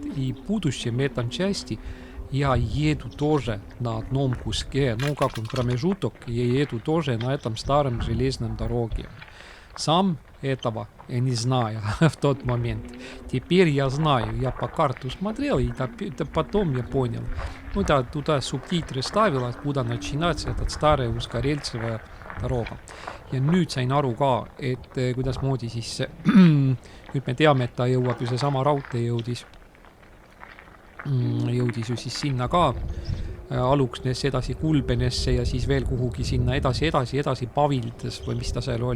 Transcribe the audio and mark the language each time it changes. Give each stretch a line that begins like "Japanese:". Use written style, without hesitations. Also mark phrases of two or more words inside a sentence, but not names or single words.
Russian: И в будущем этом части я еду тоже на одном куске, ну как он промежуток, я еду тоже на этом старом железном дороге. Сам этого я не знаю в тот момент. Теперь я знаю, я по карту смотрел, и потом я понял. Ну да, туда субтитры ставил, откуда начинается этот старая узкорельсовая doroga.
Estonian: Ja nüüd sain aru ka, et kuidasmoodi siis nüüd me teame, et ta jõuab ju seesama raudtee jõudis ju siis sinna ka Aluksnesse, edasi Kulbenesse ja siis veel kuhugi sinna edasi Pavildes või mis ta seal oli.